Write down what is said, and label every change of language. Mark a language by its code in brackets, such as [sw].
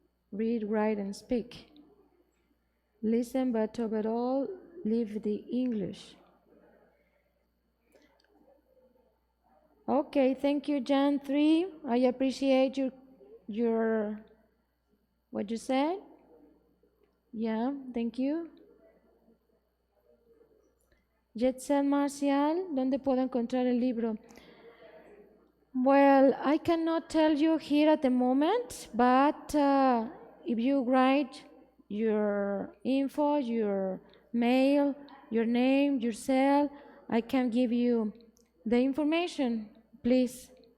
[en] Read, write, and speak. Listen, but overall, live the English. Okay, thank you, Jan 3. I appreciate your what you said. Yeah, thank you. [es] Jetsen Marcial, ¿dónde puedo encontrar el libro? [en] Well, I cannot tell you here at the moment, but if you write your info, your mail, your name, your cell, I can give you the information, please.